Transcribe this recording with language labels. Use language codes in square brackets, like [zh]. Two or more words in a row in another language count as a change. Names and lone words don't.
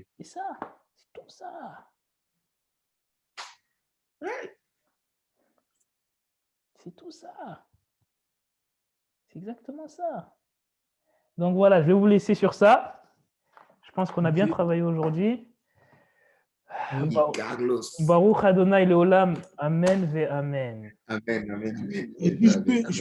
[fr] C'est ça, c'est tout ça. C'est tout ça. C'est exactement ça. Donc voilà, je vais vous laisser sur ça. Je pense qu'on a bien travaillé aujourd'hui. Carlos. [he] ברוך אדני לעולם אמן ואמן. אמן אמן אמן. [fr] Et puis, je peux,